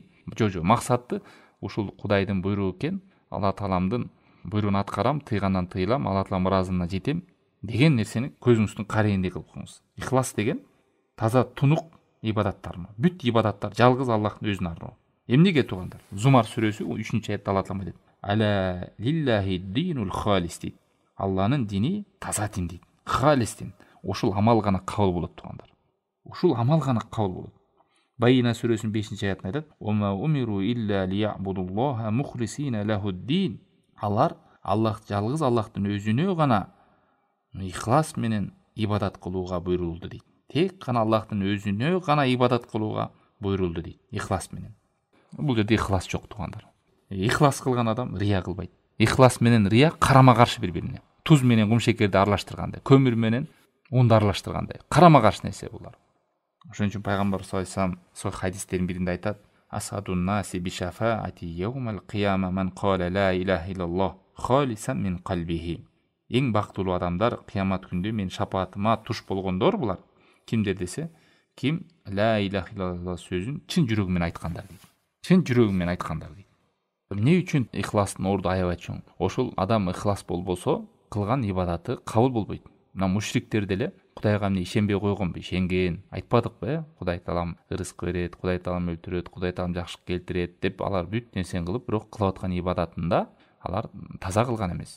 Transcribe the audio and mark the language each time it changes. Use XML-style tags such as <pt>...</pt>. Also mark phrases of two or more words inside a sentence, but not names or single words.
<ky>Жо, максаты ушул Кудайдын буйругу экен. Алла Тааламдын буйругун аткарам, тыйгандан тыйлам, Алла Таалам ыраазылыгына жетем деген нерсени көзүңүздүн карайындай кылып коюңуз. Ихлас деген таза тунук ибадаттар. Бүт ибадаттар жалгыз Аллахтын өзүнө арноо. Эмнеге туугандар? Зумар сүрөсү 3-аятта Алла Таалам айтат:</ky> <ar>"ألا لله الدين الخالص" дейт.</ar> <ky>Алланын дини таза дин дейт. Халис дин. Ушул амал гана кабыл болот туугандар. Ушул амал гана кабыл болот. Байина сүрөсүнүн 5-аятында айтат:</ky> <ar>"وما أمروا إلا ليعبدوا الله مخلصين له الدين."</ar> <ky>Алар Аллах жалгыз Аллахтын өзүнө гана ихлас менен ибадат кылууга буйрулду дейт. Тек гана Аллахтын өзүнө гана ибадат кылууга буйрулду дейт. Ихлас менен. Бул жерде ихлас жок туугандар. Ихлас кылган адам рия кылбайт. Ихлас менен рия карама каршы бири-бирине. Туз менен кумшекерди аралаштыргандай, көмүр менен унду аралаштыргандай карама каршы нерсе булар. Ошон үчүн пайгамбар</ky> <ar>صلى الله عليه وسلم</ar> <ky>сол хадистердин биринде айтат:</ky> <ar>"أسعد الناس بشفاعتي يوم القيامة من قال لا إله إلا الله خالصا من قلبه."</ar> <ky>Эң бактылуу адамдар кыямат күндө мен шапаатыма туш болгондор булар. Кимдер десе, ким</ky> <ar>لا إله إلا الله</ar> <ky>сөзүн чын жүрөгү менен айткандар дейт. Чын жүрөгү менен айткандар дейт. Эмне үчүн ихластын орду аябай чоң? Ошол адам ихлас болбосо, кылган ибадаты кабыл болбойт. Мына мушриктер деле Кудайга эмне ишенбей койгонбу? Ишенген. Айтпадыкпы? Кудай Таалам ырызык берет, Кудай Таалам өлтүрөт, Кудай Таалам жакшылык келтирет деп алар бүт нерсени кылып, бирок кылып аткан ибадатында алар таза кылган эмес.</ky>